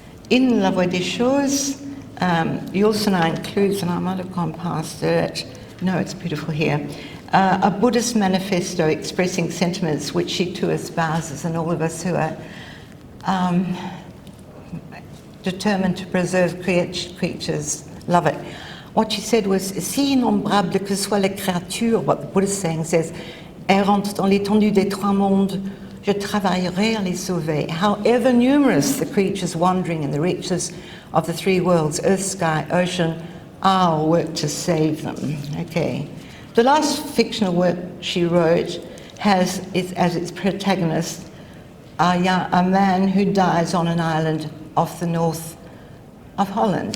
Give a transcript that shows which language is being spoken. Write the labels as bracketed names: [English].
[English] In La Voix des Choses, Yourcenar includes, and I might have gone past it, no, it's beautiful here, a Buddhist manifesto expressing sentiments which she too espouses, and all of us who are determined to preserve creatures love it. What she said was, [French] si innombrable que soit les créatures, [English] what the Buddhist saying says, [French] errantes dans l'étendue des trois mondes, je travaillerai à les sauver. [English] However numerous the creatures wandering in the reaches of the three worlds, earth, sky, ocean, I'll work to save them. Okay. The last fictional work she wrote has as its protagonist a man who dies on an island off the north of Holland.